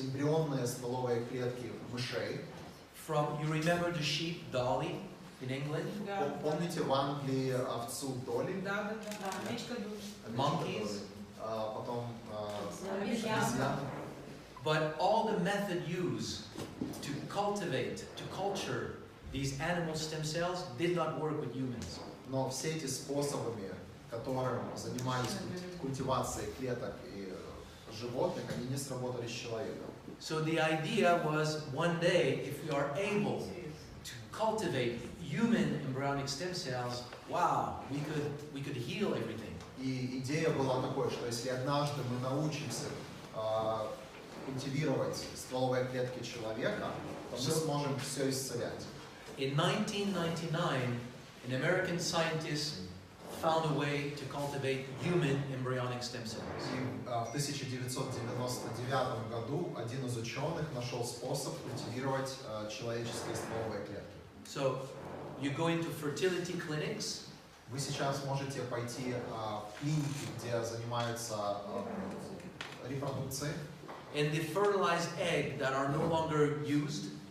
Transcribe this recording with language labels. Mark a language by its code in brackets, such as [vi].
[ru] Эмбрионные стволовые клетки мышей. [en] From, you remember the sheep Dolly in England? [ru] Помните в Англии овцу Долли? Да. [en] Monkeys. [ru] Потом обезьяны. [en] But all the method used to cultivate, to culture these animal stem cells did not work with humans. [ru] Но все эти способами, которым занимались культивацией клеток и животных, они не сработали с человеком. [en] So the idea was one day, if we are able to cultivate human embryonic stem cells, wow, we could heal everything. [ru] И идея была такой, что если однажды мы научимся культивировать стволовые клетки человека, то мы сможем все исцелять. [en] In 1999, an American scientist found a way to cultivate human embryonic stem cells. [ru] И в 1999 году один из ученых нашел способ культивировать человеческие стволовые клетки. [en] So you go into fertility clinics. [ru] Вы сейчас можете пойти в клиники, где занимаются репродукцией. [en] And the fertilized egg that are no longer used,